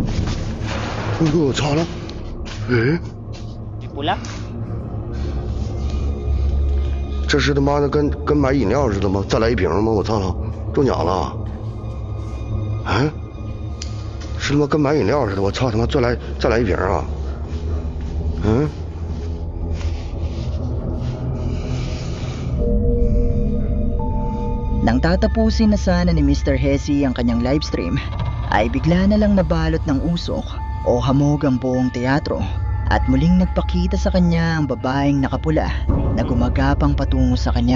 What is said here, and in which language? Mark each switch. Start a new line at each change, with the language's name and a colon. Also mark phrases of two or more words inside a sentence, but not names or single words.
Chinese: 我操了，哎，你不了？这是他妈的跟买饮料似的吗？再来一瓶吗？我操了，中奖了！啊，是他妈跟买饮料似的，我操他妈再来一瓶啊！
Filipino: Nang tatapusin na sana ni Mr. Hesi ang kanyang livestream, ay bigla na lang nabalot ng usok o hamog ang buong teatro at muling nagpakita sa kanya ang babaeng nakapula na gumagapang patungo sa kanya.